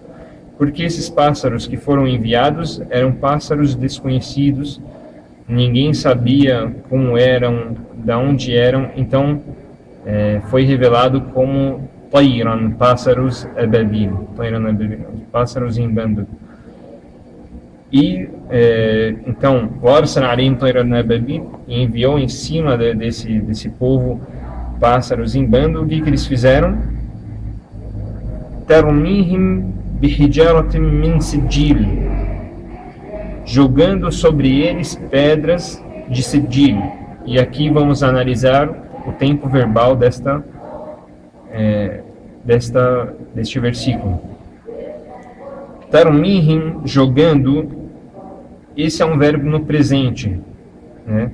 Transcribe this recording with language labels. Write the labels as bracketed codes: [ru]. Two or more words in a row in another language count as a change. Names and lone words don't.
[pt] Porque esses pássaros que foram enviados eram pássaros desconhecidos, ninguém sabia como eram, de onde eram, então foi revelado como Tayran, pássaros ababil, pássaros em bando. E então, enviou em cima desse povo pássaros em bando. O que eles fizeram? [ar] ترميهم بحجارة من سجيل, [pt] jogando sobre eles pedras de sijil. E aqui vamos analisar o tempo verbal deste versículo. Tarmihim, jogando, esse é um verbo no presente, né?